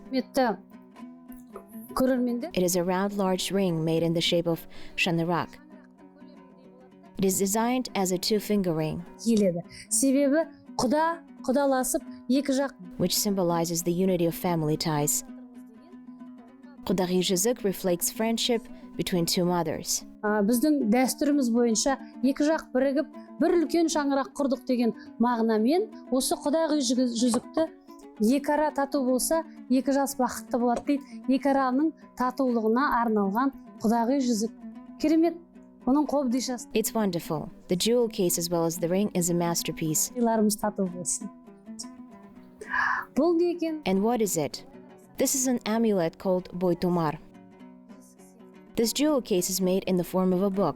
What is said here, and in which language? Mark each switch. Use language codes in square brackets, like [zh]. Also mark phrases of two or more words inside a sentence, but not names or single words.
[en] It is a round, large ring made in the shape of shanarak. It is designed as a two-finger ring, which symbolizes the unity of family ties. Qazaq reflects friendship between two mothers. [kk] Біздің дәстүріміз бойынша екі жақ бірігіп, бір үлкен шаңырақ құрдық деген мағынамен осы құдағи жүзікті екі ара тату болса, екі жас бақытты болады дейді. Екі араның татулығына арналған құдағи жүзік. Керемет. Оның қобдишасы. [en] It's wonderful. The jewel case as well as the ring is a masterpiece. [kk] Иларымыз тату болсын. Бұл не екен? [en] And what is it? This is an amulet called boytumar. This jewel case is made in the form of a book.